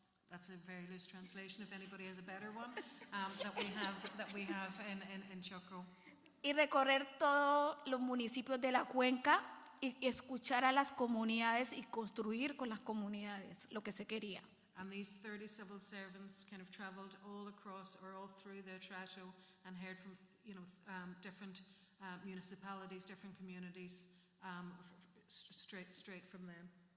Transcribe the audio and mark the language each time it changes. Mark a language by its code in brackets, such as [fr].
[en] That's a very loose translation, if anybody has a better one, that we have in Chocó. [es] Y recorrer todos los municipios de la cuenca y escuchar a las comunidades y construir con las comunidades lo que se quería. [en] And these 30 civil servants kind of traveled all across or all through the Atrato and heard from, you know, different municipalities, different communities, straight from them.